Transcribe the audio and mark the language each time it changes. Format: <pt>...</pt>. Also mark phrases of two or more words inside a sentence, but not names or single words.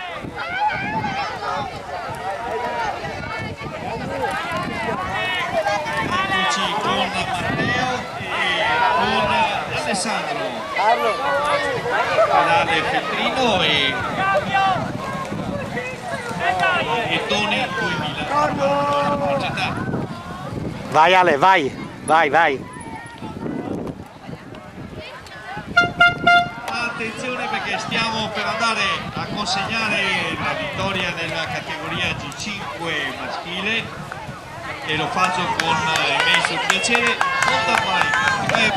<it>Eccoci con Matteo e con Alessandro, canale Feltrino e e Tony 2000. Società. Vai Ale, vai, vai, vai. Attenzione perché stiamo per andare a consegnare la vittoria nella categoria G5 maschile e lo faccio con immenso piacere.</it> <en>Mountain bike.</en>